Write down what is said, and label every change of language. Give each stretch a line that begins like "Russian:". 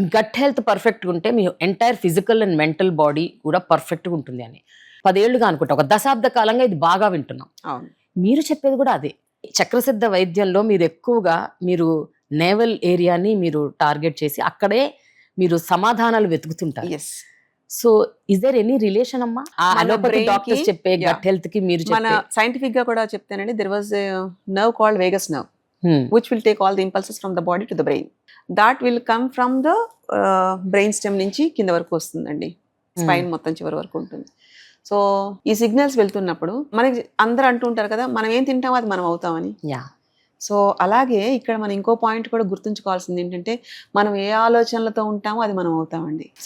Telugu: Gut health పర్ఫెక్ట్గా ఉంటే మీ entire physical and mental body కూడా పర్ఫెక్ట్గా ఉంటుంది అని 10 ఏళ్లుగా అనుకుంటా, ఒక దశాబ్ద కాలంగా ఇది బాగా వింటున్నాం. మీరు చెప్పేది కూడా అదే. చక్రసిద్ధ వైద్యంలో మీరు ఎక్కువగా నేవల్ ఏరియాని మీరు టార్గెట్ చేసి అక్కడే మీరు సమాధానాలు వెతుకుతుంటారు.
English: so is there any relation
Telugu: అమ్మా అలోపతి డాక్టర్స్ చెప్పే గట్ హెల్త్ కి మీరు మన సైంటిఫిక్ గా కూడా చెప్తానండి.
English: There was a nerve called vagus nerve which will take all the impulses from the body to the brain. That will come from the brain stem
Telugu: నుంచి కింద వరకు వస్తుందండి, స్పైన్ మొత్తం చివరి వరకు ఉంటుంది. సో ఈ సిగ్నల్స్ వెళ్తున్నప్పుడు మనకి అందరూ అంటుంటారు కదా, మనం ఏం తింటామో అది మనం అవుతామని. సో అలాగే ఇక్కడ మనం ఇంకో పాయింట్ కూడా గుర్తుంచుకోవాల్సింది ఏంటంటే, మనం ఏ ఆలోచనలతో ఉంటామో అది మనం అవుతామండి.